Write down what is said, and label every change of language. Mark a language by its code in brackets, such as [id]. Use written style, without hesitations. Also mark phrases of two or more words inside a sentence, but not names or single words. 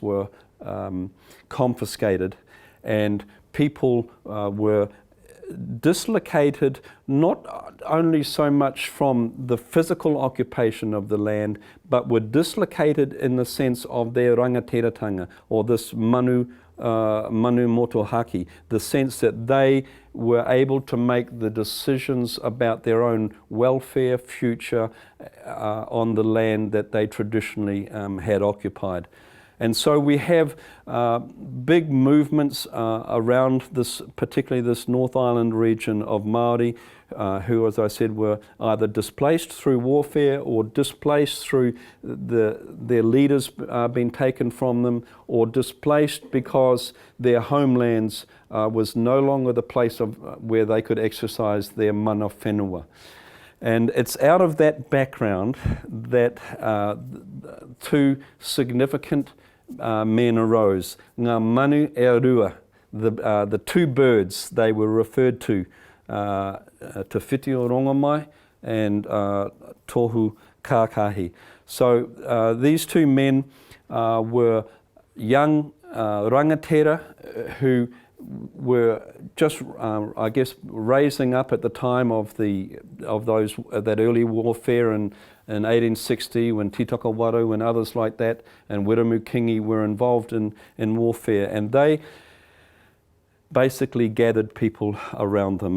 [en] were confiscated, and people were dislocated not only so much from the physical occupation of the land, but were dislocated in the sense of their rangatiratanga, or this [mi] manu motuhake, [en] the sense that they were able to make the decisions about their own welfare, future on the land that they traditionally had occupied. And so we have big movements around this, particularly this North Island region of Māori, who, as I said, were either displaced through warfare or displaced through their leaders being taken from them, or displaced because their homelands was no longer the place where they could exercise their [mi] mana whenua. [en] And it's out of that background that two significant men arose. [mi] Ngā manu e rua, [en] the two birds they were referred to, Te Whiti o Rongomai and Tohu Kākahi. So these two men were young rangatira who were just, I guess, raising up at the time of that early warfare in 1860, when Titaka Waru and others like that, and Wiramukingi were involved in warfare, and they basically gathered people around them.